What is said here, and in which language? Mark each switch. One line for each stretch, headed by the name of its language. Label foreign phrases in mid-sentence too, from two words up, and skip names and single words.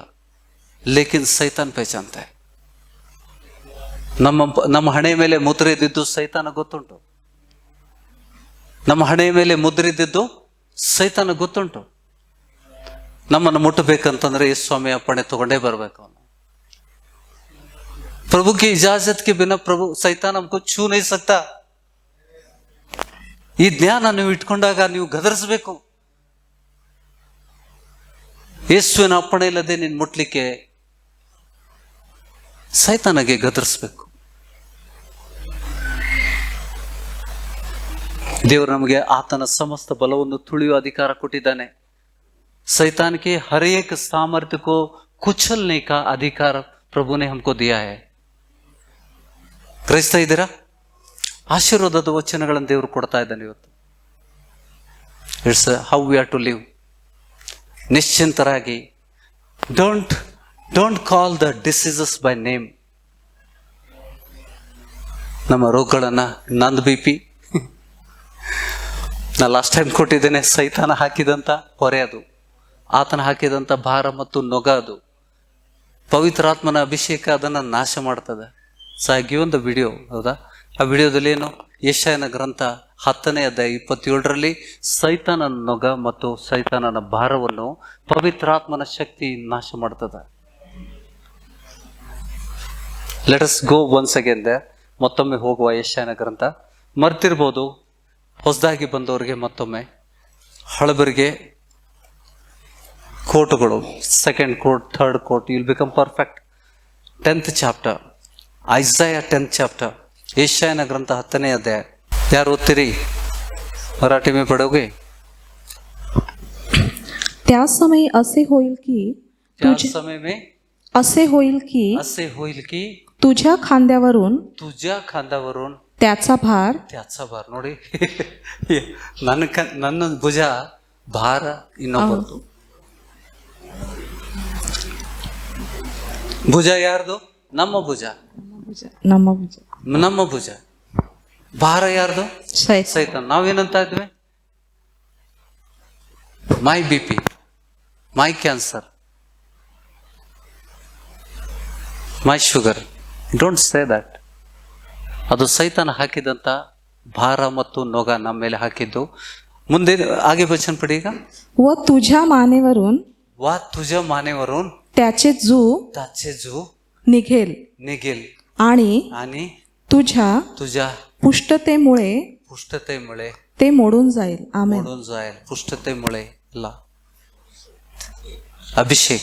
Hindi: लेकिन शैतान पहचानते.
Kannada: ನಮ್ಮ ಹಣೆ ಮೇಲೆ ಮುದ್ರೆ ಇದ್ದಿದ್ದು ಸೈತಾನ ಗೊತ್ತುಂಟು. ನಮ್ಮ ಹಣೆ ಮೇಲೆ ಮುದ್ರೆ ಇದ್ದಿದ್ದು ಸೈತಾನ ಗೊತ್ತುಂಟು. ನಮ್ಮನ್ನು ಮುಟ್ಟಬೇಕಂತಂದ್ರೆ ಈ ಸ್ವಾಮಿ ಅಪ್ಪಣೆ ತಗೊಂಡೇ ಬರ್ಬೇಕು.
Hindi: ಅವನು प्रभु की इजाजत के बिना प्रभु सैतान हमको छू नहीं सकता.
Kannada: ಈ ಜ್ಞಾನ ನೀವು ಇಟ್ಕೊಂಡಾಗ ನೀವು ಗದರಿಸಬೇಕು. ಯೇಸುವಿನ ಅಪ್ಪಣೆ ಇಲ್ಲದೆ ನೀನು ಮುಟ್ಲಿಕ್ಕೆ ಸೈತಾನಗೆ ಗದರಿಸ್ಬೇಕು. ದೇವರು ನಮಗೆ ಆತನ ಸಮಸ್ತ ಬಲವನ್ನು ತುಳಿಯುವ ಅಧಿಕಾರ ಕೊಟ್ಟಿದ್ದಾನೆ.
Hindi: शैतान के हर एक सामर्थ्य को कुचलने का अधिकार प्रभु ने हमको दिया है.
Kannada: ಗ್ರಹಿಸ್ತಾ ಇದ್ದೀರಾ? ಆಶೀರ್ವಾದದ ವಚನಗಳನ್ನು ದೇವರು ಕೊಡ್ತಾ ಇದ್ದಾನೆ ಇವತ್ತು.
English: it's how we are to live. ನಿಶ್ಚಿಂತರಾಗಿ, don't call the diseases by name.
Kannada: ನಮ್ಮ ರೋಗಗಳನ್ನ ನಂದು BP ನಾ
English: last time
Kannada: ಕೊಟ್ಟಿದ್ದೇನೆ. ಸೈತಾನ ಹಾಕಿದಂತ ಹೊರೆ ಅದು, ಆತನ ಹಾಕಿದಂಥ ಭಾರ ಮತ್ತು ನೊಗ ಅದು. ಪವಿತ್ರಾತ್ಮನ ಅಭಿಷೇಕ ಅದನ್ನು ನಾಶ ಮಾಡ್ತದೆ.
English: so I given the video, ಹೌದಾ?
Kannada: ಆ ವಿಡಿಯೋದಲ್ಲಿ ಏನು, ಯೆಶಾಯನ ಗ್ರಂಥ 10ನೇ ಅಧ್ಯಾಯ 27ರಲ್ಲಿ ಸೈತಾನನ ನೊಗ ಮತ್ತು ಸೈತಾನನ ಭಾರವನ್ನು ಪವಿತ್ರಾತ್ಮನ ಶಕ್ತಿ ನಾಶ ಮಾಡ್ತದೆ.
English: let us go once again there.
Kannada: ಮತ್ತೊಮ್ಮೆ ಹೋಗುವ ಯೆಶಾಯನ ಗ್ರಂಥ. ಮರ್ತಿರ್ಬೋದು ಹೊಸದಾಗಿ ಬಂದವರಿಗೆ ಮತ್ತೊಮ್ಮೆ. ಹಳಬರಿಗೆ ಕೋಟುಗಳು, 2nd ಕೋಟ್, 3rd ಕೋಟ್,
English: you will become perfect.
Kannada: 10th ಚಾಪ್ಟರ್, ಐಸಾಯ 10th ಚಾಪ್ಟರ್, ಯೆಶಾಯನ ಗ್ರಂಥ 10ನೇ ಅಧ್ಯಾಯ. ಯಾರು ಓದ್ತೀರಿ?
Hindi: मराठी में पढ़ोगे?
Marathi: त्या समय असे होईल की
Hindi: त्या समय में
Marathi: असे होईल की तुझ्या खांद्यावरून त्याचा भार
Kannada: ನೋಡಿ ನನ್ನ ಭುಜ ಭಾರ ಇನ್ನೊಬ್ಬರದು. ಭುಜ ಯಾರ್ದು? ನಮ್ಮ ಭುಜ. ನಮ್ಮ ಭುಜ. ಭಾರ ಯಾರ್ದು? ಸೈತಾನ. ನಾವೇನಂತ ಇದ್ವಿ?
English: my BP, my cancer, my sugar. don't say that.
Kannada: ಅದು ಸೈತಾನ ಹಾಕಿದಂತ ಭಾರ ಮತ್ತು ನೊಗ ನಮ್ಮ ಮೇಲೆ ಹಾಕಿದ್ದು.
Hindi: ಮುಂದೆ आगे वचन पडेगा.
Marathi: व तुझ्या मानेवरून त्याचे जू निघेल आणि तुझ्या पुष्टतेमुळे ते मोडून जाईल. आमेन. पुष्टतेमुळे ला ಅಭಿಷೇಕ್.